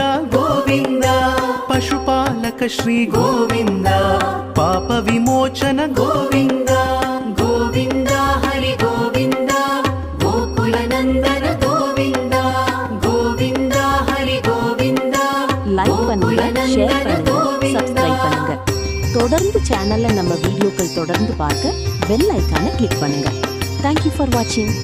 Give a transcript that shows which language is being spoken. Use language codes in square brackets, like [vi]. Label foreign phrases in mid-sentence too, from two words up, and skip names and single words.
[sa] गोविन्द पशुपालक श्री गोविन्द पाप विमोचन गोविन्द गोविन्द हरि गोविन्द गोकुलनन्दन गोविन्द गोविन्द हरि गोविन्द [ta] லைக் பண்ணுங்க, ஷேர் பண்ணுங்க, சப்ஸ்கிரைப் பண்ணுங்க. தொடர்ந்து சேனல்ல நம்ம வீடியோக்கள் தொடர்ந்து பார்க்க பெல் ஐகானை கிளிக் பண்ணுங்க. [en] Thank you for watching.